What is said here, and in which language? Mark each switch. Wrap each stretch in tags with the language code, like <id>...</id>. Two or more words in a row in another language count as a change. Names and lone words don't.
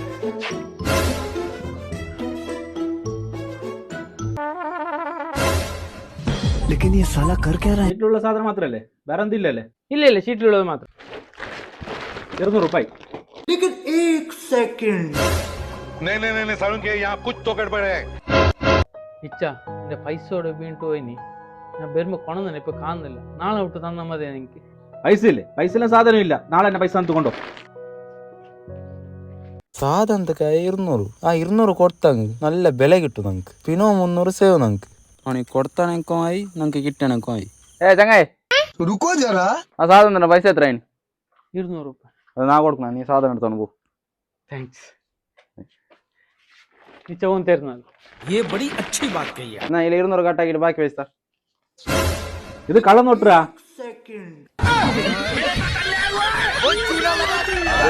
<hi>लेकिन ये साला कर क्या रहा है?</hi> <ml>ഷീറ്റിലുള്ള സാധനം മാത്രല്ലേ, വേറെ എന്തില്ലല്ലേ? ഇല്ല ഇല്ല, ഷീറ്റിലുള്ളത് മാത്രം. 200 രൂപ.</ml> <hi>लेकिन एक सेकंड नहीं नहीं नहीं सारुण के यहाँ कुछ तो गड़बड़ है.</hi> <ml>ഇച്ച എന്റെ പൈസ ഇവിടെ വീണിട്ട് പോയിനി. ഞാൻ വരുമ്പോ കൊണന്നെ ഇപ്പൊ കാണുന്നില്ല. നാളെ വിട്ട് തന്നാ മതി എനിക്ക്. പൈസ ഇല്ലേ? പൈസ സാധനം ഇല്ല. നാളെ എന്നെ പൈസ തന്നുകൊണ്ടോ. സാധനത്തൊക്കെ 200. ആ 200 കൊടുത്തങ്ങ് നല്ല വില കിട്ടും നമുക്ക്. പിന്നെ 300 സേവ് നമുക്ക്. ആണെങ്കിൽ കൊടുത്താണെങ്കിലും ആയി, നമുക്ക് കിട്ടണമെങ്കിലും ആയി. ചങ്ങായി,</ml> <hi>रुको जरा</hi> <ml>ആ സാധനം പൈസ എത്രയാണ്? 200 രൂപ. അത് നാ കൊടുക്കണം. നീ സാധനം എടുത്തോണ്ട് പോ. താങ്ക്സ്. ഇച്ച ഓൻ തരുന്നത്. എന്നാ ഇതിൽ 200 കട്ടാക്കിട്ട് ബാക്കി പൈസ. ഇത് കള്ളം തൊട്ടാ.</ml>